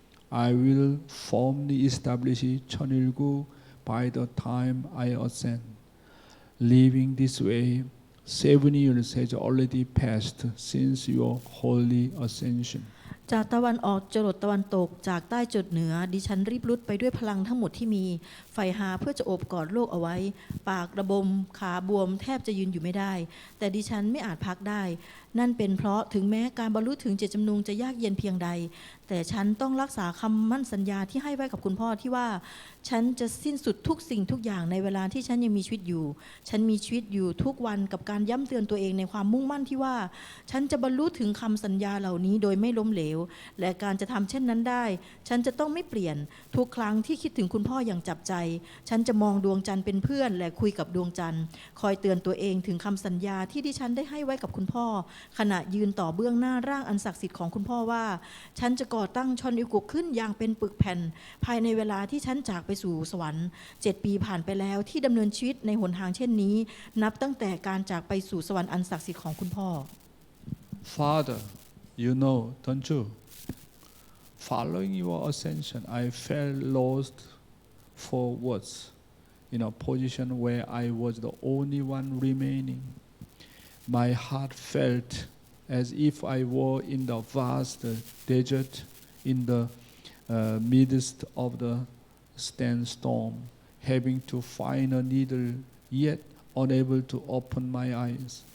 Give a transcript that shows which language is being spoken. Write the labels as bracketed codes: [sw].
[en] I will firmly establish Cheonilgu by the time I ascend. Living this way, 7 years has already passed since your holy ascension. [th] จากตะวันออกจรดตะวันตกจากใต้จดเหนือดิฉันรีบรุดไปด้วยพลังทั้งหมดที่มีใฝ่หาเพื่อจะโอบกอดโลกเอาไว้ปากระบมขาบวมแทบจะยืนอยู่ไม่ได้แต่ดิฉันไม่อาจพักได้นั่นเป็นเพราะถึงแม้การบรรลุถึงเจตจำนงจะยากเย็นเพียงใดแต่ฉันต้องรักษาคำมั่นสัญญาที่ให้ไว้กับคุณพ่อที่ว่า ฉันจะสิ้นสุดทุกสิ่งทุกอย่างในเวลาที่ฉันยังมีชีวิตอยู่ฉันมีชีวิตอยู่ทุกวันกับการย้ำเตือนตัวเองในความมุ่งมั่นที่ว่าฉันจะบรรลุถึงคำสัญญาเหล่านี้โดยไม่ล้มเหลวและการจะทำเช่นนั้นได้ฉันจะต้องไม่เปลี่ยนทุกครั้งที่คิดถึงคุณพ่ออย่างจับใจฉันจะมองดวงจันทร์เป็นเพื่อนและคุยกับดวงจันทร์คอยเตือนตัวเองถึงคำสัญญาที่ดิฉันได้ให้ไว้กับคุณพ่อขณะยืนต่อเบื้องหน้าร่างอันศักดิ์สิทธิ์ของคุณพ่อว่าฉันจะก่อ ก่อตั้งชอนอิกุขึ้นอย่างเป็นปึกแผ่นภายในเวลาที่ฉันจากไปสู่สวรรค์7 ปีผ่านไปแล้วที่ดำเนินชีวิตในหนทางเช่นนี้นับตั้งแต่การจากไปสู่สวรรค์อันศักดิ์สิทธิ์ของคุณพ่อ [en] Father, you know, don't you? Following your ascension, I felt lost for words in a position where I was the only one remaining. My heart felt as if I were in the vast desert in the midst of the sandstorm, having to find a needle yet unable to open my eyes.